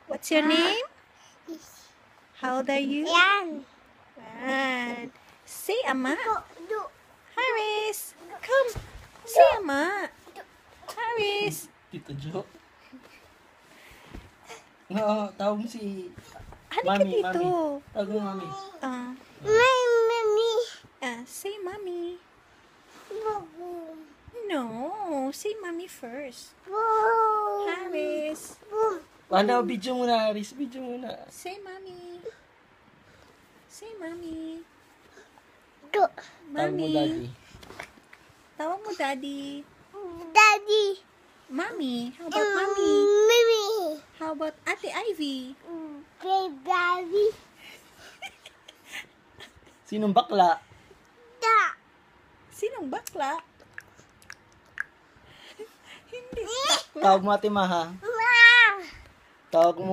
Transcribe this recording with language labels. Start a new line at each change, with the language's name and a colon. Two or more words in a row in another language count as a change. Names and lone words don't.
English: What's your name? How old are you? Yan. Right. Say Ama. Do. Haris, come. Say Ama. Haris.
Filipino: Tito Jo. No, tawag mo si Halika Mami, dito. Mami. Tawag mo Mami. Mami.
English: Say Mommy. No, say Mommy first. Haris.
Filipino: Ano, video muna, Haris. Video muna.
English: Say Mommy. Say Mommy. Do.
Filipino: Tawag mo, Mommy. Daddy. Tawag mo Daddy. Daddy.
English: Mommy. How about Mommy? Mimi. How about Ate Ivy? Daddy.
Filipino: Sinong bakla? Da. Sinong bakla? Hindi bakla. Tawag mo Ate Maha. Ma. Tawag mo